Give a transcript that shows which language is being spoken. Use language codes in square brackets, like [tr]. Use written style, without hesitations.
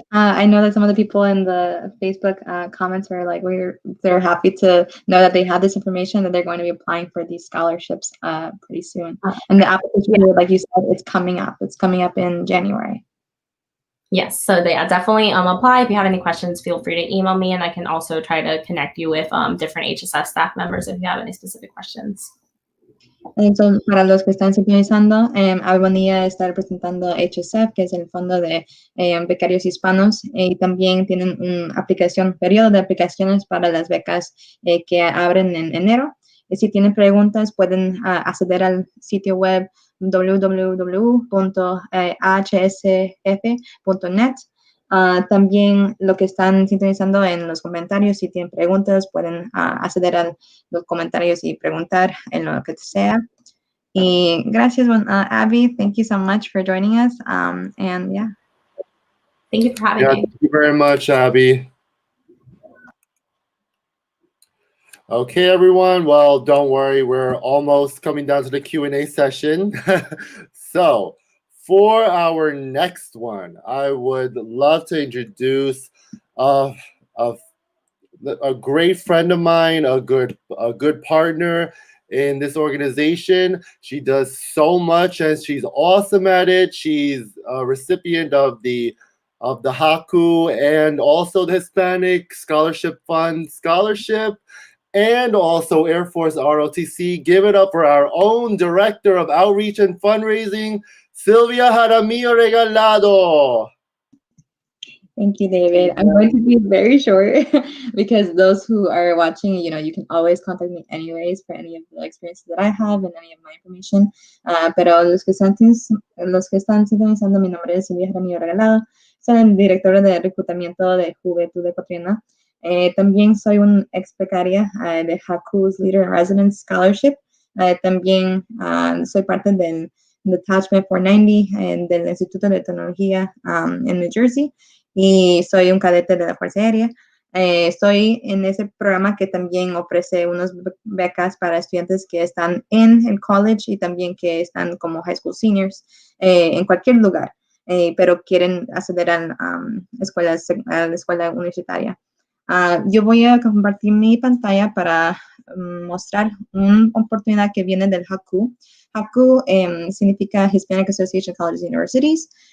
[en] I know that some of the people in the Facebook comments are like, they're happy to know that they have this information, that they're going to be applying for these scholarships pretty soon. And the application, like you said, it's coming up. It's coming up in January. Yes, so they definitely apply. If you have any questions, feel free to email me, and I can also try to connect you with different HSF staff members if you have any specific questions. [es] Entonces, para los que están sintonizando, Albonía está representando HSF, que es el Fondo de Becarios Hispanos, y también tienen una aplicación, periodo de aplicaciones para las becas que abren en enero. Y si tienen preguntas, pueden acceder al sitio web www.hsf.net También lo que están sintonizando en los comentarios, si tienen preguntas, pueden acceder a los comentarios y preguntar en lo que sea. Y gracias, Abby. [en] Thank you so much for joining us. And yeah. Thank you for having me. Thank you very much, Abby. Okay, everyone. Well, don't worry. We're almost coming down to the Q&A session. So for our next one, I would love to introduce a great friend of mine, a good partner in this organization. She does so much and she's awesome at it. She's a recipient of the HACU and also the Hispanic Scholarship Fund scholarship, and also Air Force ROTC. Give it up for our own Director of Outreach and Fundraising, Silvia Jaramillo Regalado. Thank you, David. I'm going to be very short because those who are watching, you can always contact me anyways for any of the experiences that I have and any of my information. [es] Pero los que están sintonizando, mi nombre es Silvia Jaramillo Regalado. Soy directora de reclutamiento de Juventud Ecuatoriana. También soy una ex becaria de HACU's Leader in Residence Scholarship. También soy parte del Detachment 490 del Instituto de Tecnología en New Jersey. Y soy un cadete de la Fuerza Aérea. Estoy en ese programa que también ofrece unas becas para estudiantes que están en el college y también que están como high school seniors en cualquier lugar, pero quieren acceder a la escuela universitaria. Yo voy a compartir mi pantalla para mostrar una oportunidad que viene del HACU. HACU significa Hispanic Association Colleges and Universities.